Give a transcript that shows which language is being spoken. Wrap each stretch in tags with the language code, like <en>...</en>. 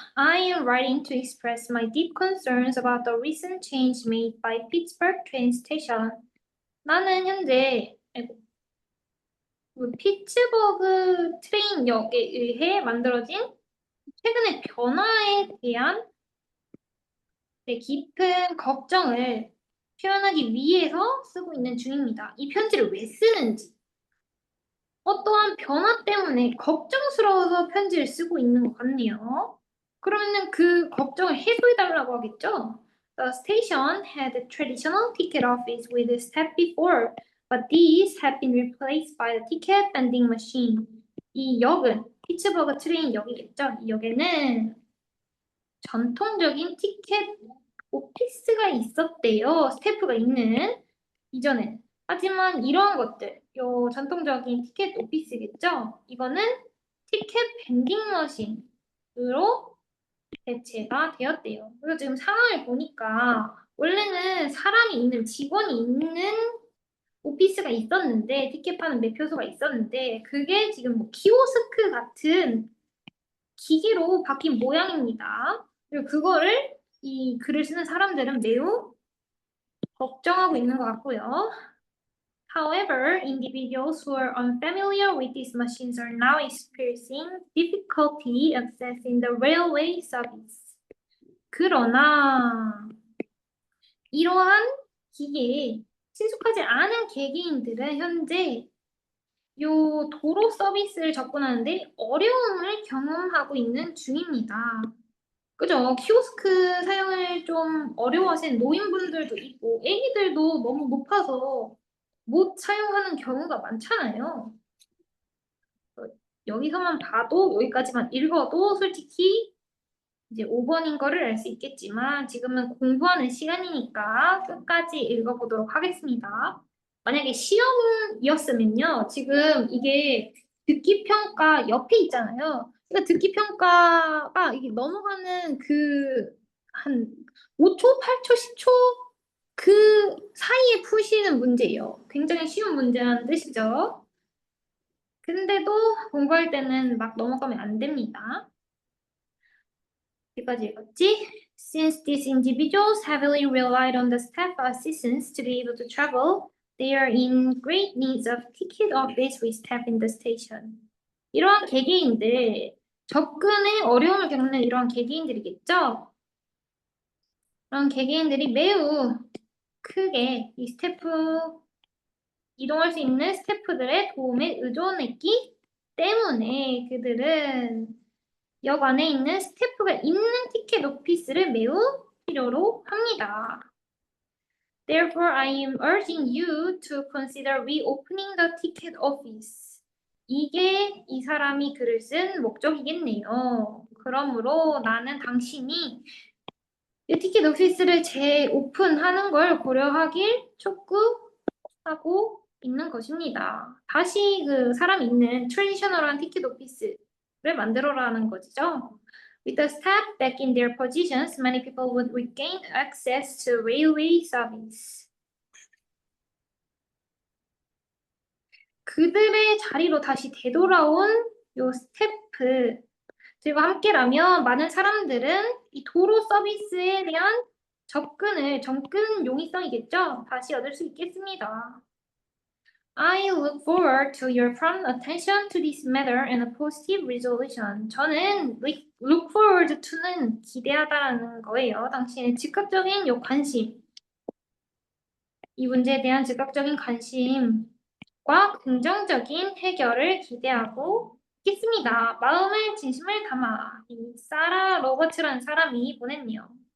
<en>I am writing to express my deep concerns about the recent change made by Pittsburgh train station.</en> <ko>나는 현재 그 피츠버그 트레인역에 의해 만들어진 최근의 변화에 대한 깊은 걱정을 표현하기 위해서 쓰고 있는 중입니다. 이 편지를 왜 쓰는지, 어떠한 변화 때문에 걱정스러워서 편지를 쓰고 있는 것 같네요. 그러면은 그 걱정을 해소해달라고 하겠죠?</ko> <en>The station had a traditional ticket office with a step before, but these have been replaced by the ticket vending machine.</en> <ko>이 역은 피츠버그 트레인 역이겠죠? 이 역에는 전통적인 티켓 오피스가 있었대요. 스태프가 있는 이전엔. 하지만 이러한 것들, 요 전통적인 티켓 오피스겠죠? 이거는 티켓 밴딩 머신으로 대체가 되었대요. 그래서 지금 상황을 보니까 원래는 사람이 있는 직원이 있는 오피스가 있었는데 티켓 파는 매표소가 있었는데 그게 지금 뭐 키오스크 같은 기계로 바뀐 모양입니다. 그리고 그거를 이 글을 쓰는 사람들은 매우 걱정하고 있는 것 같고요.</ko> <en>However, individuals who are unfamiliar with these machines are now experiencing difficulty accessing the railway service.</en> <ko>그러나 이러한 기계에 친숙하지 않은 개개인들은 현재 요 도로 서비스를 접근하는데 어려움을 경험하고 있는 중입니다. 그죠? 키오스크 사용을 좀 어려워하시는 노인분들도 있고, 애기들도 너무 높아서 못 사용하는 경우가 많잖아요. 여기서만 봐도, 여기까지만 읽어도 솔직히 이제 5번인 거를 알 수 있겠지만, 지금은 공부하는 시간이니까 끝까지 읽어보도록 하겠습니다. 만약에 시험이었으면요, 지금 이게 듣기 평가 옆에 있잖아요. 그러니까 듣기 평가가 이게 넘어가는 그 한 5초, 8초, 10초 그 사이에 푸시는 문제예요. 굉장히 쉬운 문제라는 뜻이죠. 근데도 공부할 때는 막 넘어가면 안 됩니다. 여기까지 읽었지?</ko> <en>Since these individuals heavily relied on the staff assistance to be able to travel, they are in great need of ticket office with staff in the station.</en> <ko>이러한 개개인들, 접근에 어려움을 겪는 이러한 개개인들이겠죠? 그런 개개인들이 매우 크게 이 스태프, 이동할 수 있는 스태프들의 도움에 의존했기 때문에 그들은 역 안에 있는 스태프가 있는 티켓 오피스를 매우 필요로 합니다.</ko> <en>Therefore, I am urging you to consider reopening the ticket office.</en> <ko>이게 이 사람이 글을 쓴 목적이겠네요. 그러므로 나는 당신이 이 티켓 오피스를 재오픈하는 걸 고려하길 촉구하고 있는 것입니다. 다시 그 사람 있는 트레디셔널한 티켓 오피스를 만들어라는 거죠.</ko> <en>With the staff back in their positions, many people would regain access to railway service.</en> <ko>그들의 자리로 다시 되돌아온 요 스태프들과 함께라면 많은 사람들은 이 도로 서비스에 대한 접근 용이성이겠죠? 다시 얻을 수 있겠습니다.</ko> <en>I look forward to your prompt attention to this matter and a positive resolution.</en> <ko>저는</ko> <en>look forward to</en> <ko>는 기대하다라는 거예요. 당신의 즉각적인 요 관심, 이 문제에 대한 즉각적인 관심과 긍정적인 해결을 기대하고 있겠습니다. 마음의 진심을 담아 이 사라 로버츠라는 사람이 보냈네요.</ko>